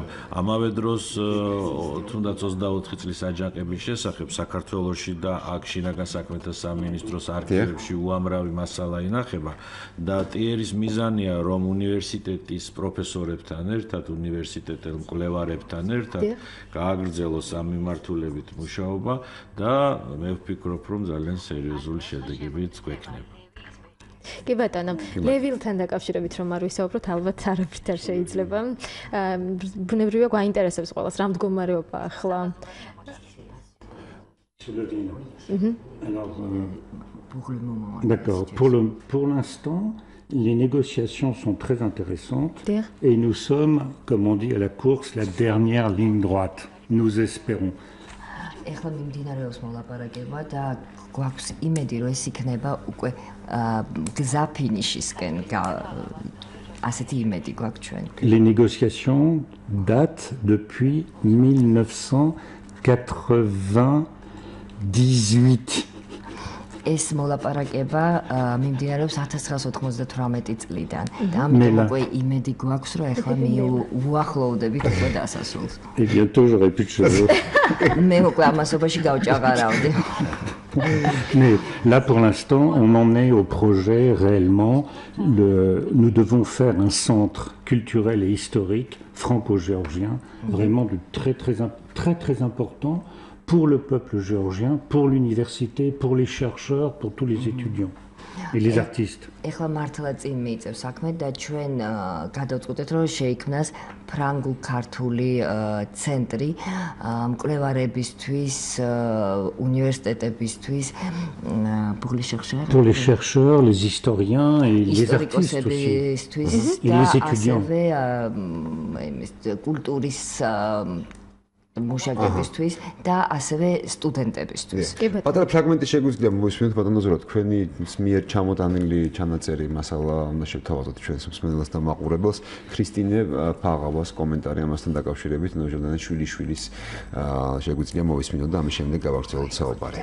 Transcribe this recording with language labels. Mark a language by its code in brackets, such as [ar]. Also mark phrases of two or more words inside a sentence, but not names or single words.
[ka] ამავე დროს თუნდაც 24 წლის აჯანყების შესახებ საქართველოში და აქ შინაგან საქმეთა სამინისტროს არქივებში უამრავი მასალა ინახება და ტიერის მიზანია, რომ უნივერსიტეტის პროფესორებთან ერთად, უნივერსიტეტელ მკვლევარებთან ერთად გააგრძელოს ამ მიმართულებით მუშაობა და მე ვფიქრობ, რომ ძალიან სერიოზული შედეგებიც გვექნება. კი ბატონო, ლევილთან დაკავშირებით რომ არ ვისაუბროთ, ალბათ არაფრით არ შეიძლება. ბუნებრივია გვაინტერესებს ყველას რა მდგომარეობა ახლა. [fr] D'accord. Pour l'instant, les négociations sont très intéressantes et nous sommes, comme on dit à la course, la dernière ligne droite. Nous espérons. [ka] ეხლა მიმდინარეობს მოლაპარაკება და გვაქვს იმედი, რომ ეს იქნება უკვე გზა ფინიშისკენ. ასეთი იმედი გვაქვს ჩვენ. [fr] Les négociations datent depuis 1998. [ka] ეს მოლაპარაკება მიმდინარეობს 1998 წლიდან. და ამიტომ უკვე იმედი გვაქვს, რომ ეხლა უახლოვდებით უკვე დასასრულს. [fr] Et bientôt j'aurai plus de cheveux. [ka] მე უკვე ამასობაში გავჭაღარავდი. [fr] Mais là, pour l'instant, on en est au projet réellement. Nous devons faire un centre culturel et historique franco-géorgien, vraiment de très important pour le peuple géorgien, pour l'université, pour les chercheurs, pour tous les étudiants et les artistes. [ka] ეხლა მართლა წინ მიიწევს საქმე და ჩვენ გადავწყვეტეთ, რომ შეიქმნას ფრანგულ-ქართული ცენტრი მკვლევარებისთვის, უნივერსიტეტებისთვის, [fr] pour les chercheurs, les historiens et les artistes aussi. Et les étudiants. [ka] კულტურის მუშაკებისთვის და ასევე სტუდენტებისთვის. პატარა ფრაგმენტი შეგვიძლია მოვისმინოთ ბატონო ზორო, თქვენი მიერ ჩამოტანილი ჩანაწერი მასალა უნდა შევთავაზოთ ჩვენს მსმენელს და მაყურებელს. ქრისტინე ფაღავას კომენტარი ამასთან დაკავშირებით ნოჟორდანე შვილიშვილის შეგვიძლია მოვისმინოთ და ამის შემდეგ გავაგრძელოთ საუბარი.